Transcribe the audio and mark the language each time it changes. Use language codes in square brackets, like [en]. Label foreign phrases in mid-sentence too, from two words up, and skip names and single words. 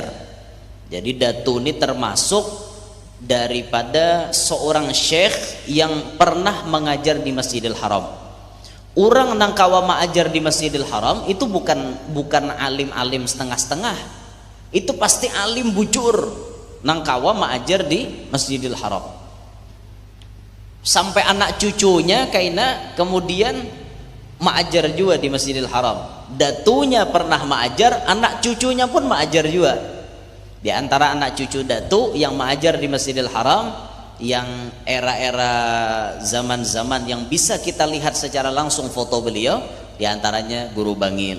[id] Jadi Datu ini termasuk daripada seorang syekh yang pernah mengajar di Masjidil Haram. Orang nang kawa mengajar di Masjidil Haram itu bukan alim-alim setengah-setengah. Itu pasti alim bujur nang kawa mengajar di Masjidil Haram. Sampai anak cucunya kaina kemudian mengajar juga di Masjidil Haram. Datunya pernah mengajar, anak cucunya pun mengajar juga. Di antara anak cucu Datu yang mengajar di Masjidil Haram, yang era-era zaman-zaman yang bisa kita lihat secara langsung foto beliau, di antaranya Guru Bangil.